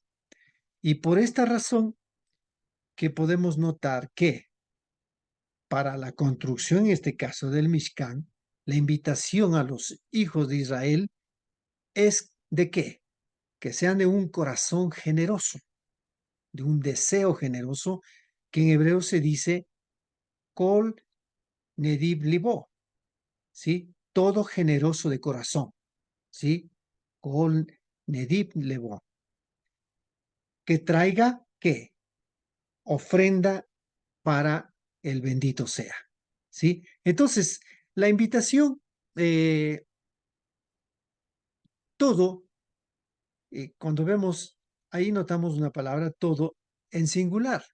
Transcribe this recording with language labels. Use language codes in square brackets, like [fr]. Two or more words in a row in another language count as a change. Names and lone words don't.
[es] Y por esta razón que podemos notar que para la construcción, en este caso del Mishkan, la invitación a los hijos de Israel es de qué? Que sean de un corazón generoso, de un deseo generoso, que en hebreo se dice [he] כל נדיב לבו, [es] ¿sí? Todo generoso de corazón, ¿sí? [he] כל נדיב לבו. [es] Que traiga, ¿qué? Ofrenda para el bendito sea, ¿sí? Entonces, la invitación, todo, cuando vemos, ahí notamos una palabra, todo, en singular.